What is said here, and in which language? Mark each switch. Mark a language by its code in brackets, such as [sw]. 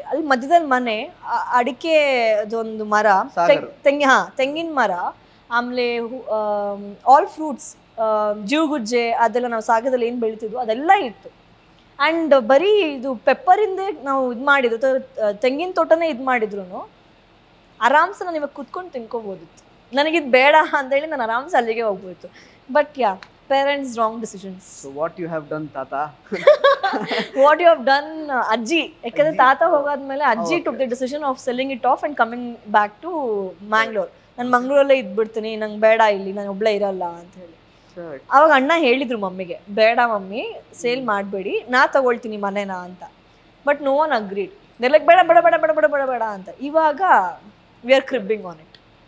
[kn] ಅಲ್ಲಿ ಮಧ್ಯದಲ್ಲಿ ಮನೆ, ಅಡಿಕೆ ಅದೊಂದು ಮರ, ತೆಂಗಿನ ಮರ, ಆಮೇಲೆ [en] all fruits, [kn] ಜೀವಗುಜ್ಜೆ ಅದೆಲ್ಲ ನಾವು ಸಾಗರದಲ್ಲಿ ಏನು ಬೆಳಿತಿದ್ವು ಅದೆಲ್ಲ ಇತ್ತು. ಆ್ಯಂಡ್ ಬರೀ ಇದು ಪೆಪ್ಪರಿಂದೇ ನಾವು ಇದು ಮಾಡಿದ್ರು, ತೆಂಗಿನ ತೋಟನೇ ಇದು ಮಾಡಿದ್ರು ಆರಾಮ್ಸೆ ನಾನು ಇವಾಗ ಕುತ್ಕೊಂಡು ತಿನ್ಕೋಬೋದಿತ್ತು. ನನಗಿದು ಬೇಡ ಅಂತೇಳಿ ನಾನು ಆರಾಮ್ಸೆ ಅಲ್ಲಿಗೆ ಹೋಗ್ಬೋದಿತ್ತು. [en] But yeah, parents wrong decisions. So what you have done, tata? What you have done, ajji. [kn] ಯಾಕಂದ್ರೆ ತಾತ ಹೋಗಾದ್ಮೇಲೆ ಅಜ್ಜಿ [en] took the decision of selling it off and coming back to Mangalore. [kn] ನಾನು ಮಂಗಳೂರಲ್ಲೇ ಇದ್ಬಿಡ್ತೀನಿ, ನಂಗೆ ಬೇಡ ಇಲ್ಲಿ, ನಾನು ಒಬ್ಳೆ ಇರಲ್ಲ ಅಂತ ಹೇಳಿ. ಅವಾಗ ಅಣ್ಣ ಹೇಳಿದ್ರು ಮಮ್ಮಿಗೆ, ಬೇಡ ಮಮ್ಮಿ ಸೇಲ್ ಮಾಡಬೇಡಿ, ನಾ ತಗೊಳ್ತೀನಿ ಮನೆನ ಅಂತ. [en] But no one agreed. They like [kn] ಬೇಡ ಬೇಡ ಬೇಡ ಬೇಡ ಬೇಡ ಬೇಡ ಬೇಡ ಅಂತ. ಇವಾಗ [en] We are cribbing on it.